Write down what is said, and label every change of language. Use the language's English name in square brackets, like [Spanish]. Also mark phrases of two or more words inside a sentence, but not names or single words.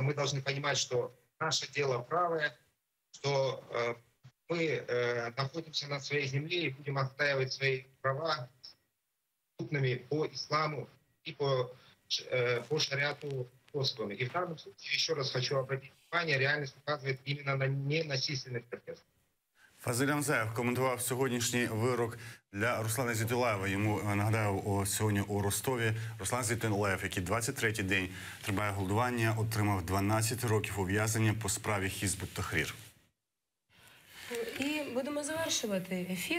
[Russian] Мы должны понимать, что наше дело правое, что мы находимся на своей земле и будем отстаивать свои права по исламу и по шариату способами. И в данном случае, еще раз хочу обратить внимание, реальность указывает именно на ненасильственный протест. [Ukrainian] Фазиль Амзаєв коментував сьогоднішній вирок для Руслана Зейтулаєва. Йому, нагадаю, сьогодні у Ростові Руслан Зейтулаєв, який 23-й день триває голодування, отримав 12 років ув'язнення по справі Хізб ут-Тахрір. І будемо завершувати ефір.